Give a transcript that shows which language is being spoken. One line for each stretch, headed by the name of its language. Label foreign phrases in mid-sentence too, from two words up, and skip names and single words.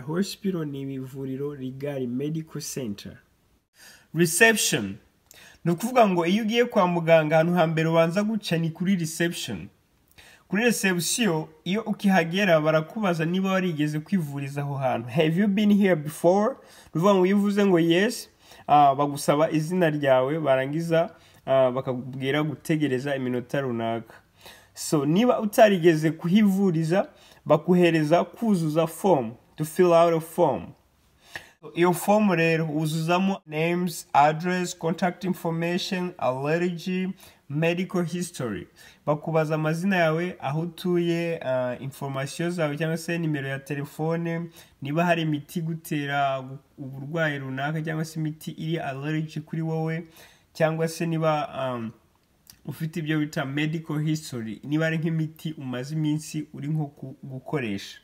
Kinyarwanda: Hospital ni ivuriro rigari,
English: medical center.
Kinyarwanda: Reception ni ukuvuga ngo iyo ugiye kwa muganga ahantu hambere ubanza guca ni kuri reception. Kuri reception iyo ukihagera barakubaza niba warigeze kwivuriza aho hantu.
English: Have you been here before?
Kinyarwanda: Ruvuga ngo uvuze ngo yes, bagusaba izina ryawe, barangiza bakakubwira gutegereza iminota runaka. So niba utarigeze kuhivuriza bakuhereza kuzuza form,
English: to fill out a form.
Kinyarwanda: Iyo form rero uzuzamo
English: names, address, contact information, allergy, medical history.
Kinyarwanda: Bakubaza amazina yawe, aho utuye, information zawe cyangwa se nimero ya telefone, niba hari imiti gutera uburwayi runaka cyangwa se imiti iri allergy kuri wowe, cyangwa se niba ufite ibyo bita
English: medical history,
Kinyarwanda: niba ari nk'imiti umaze iminsi uri nko gukoresha.